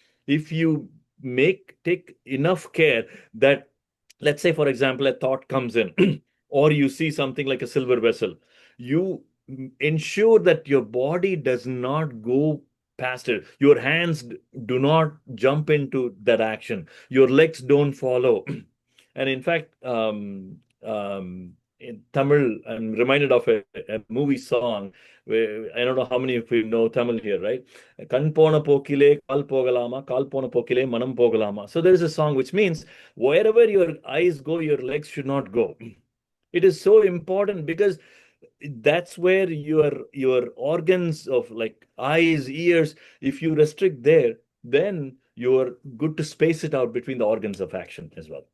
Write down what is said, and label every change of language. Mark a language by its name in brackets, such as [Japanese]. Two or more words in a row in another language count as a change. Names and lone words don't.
[English] If you take enough care that, let's say, for example, a thought comes in, or you see something like a silver vessel, you ensure that your body does not go past it. Your hands do not jump into that action. Your legs don't follow. And in fact, in Tamil, I'm reminded of a movie song where I don't know how many of you know Tamil here, right? [Tamil] கண் போன போக்கிலே, கால் போகலாமா, கால் போன போக்கிலே, மனம் போகலாமா. [English] So there is a song which means wherever your eyes go, your legs should not go. It is so important because that's where your organs of like eyes, ears, if you restrict there, then you're good to space it out between the organs of action as well.